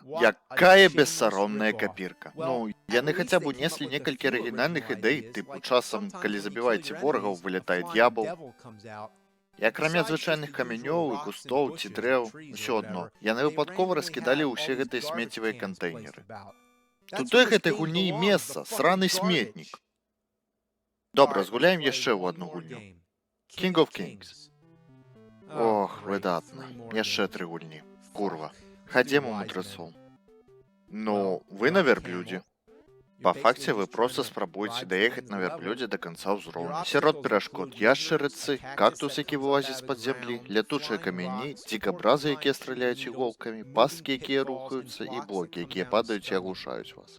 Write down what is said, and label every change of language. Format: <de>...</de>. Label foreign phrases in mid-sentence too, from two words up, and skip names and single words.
<be>Якая бессаромная капірка. Ну, яны хаця б унеслі некалькі арыгінальных ідэй, тыпу часам, калі забіваеце ворагаў, вылятае д'ябал. І акрамя звычайных камянёў і кустоў ці дрэў, усё адно, яны выпадкова раскідалі ўсе гэтыя смеццевыя кантэйнеры. Тут той гэтай гульні і месца, сраны сметнік. Добра, згуляем яшчэ ў адну гульню. King of Kings. Ох, выдатна. Яшчэ 3 гульні. Курва. Хадзем у мудрецоў. Ну, вы на вярблюдзе. Па факце вы проста спрабуеце даехаць на вярблюдзе да канца ўзроўня. Сярод перашкод яшчарыцы, кактус, які вылазіць з-пад зямлі, лятучыя камяні, дзікабразы, якія страляюць іголкамі, пасткі, якія рухаюцца, і блокі, якія падаюць і аглушаюць вас.</be>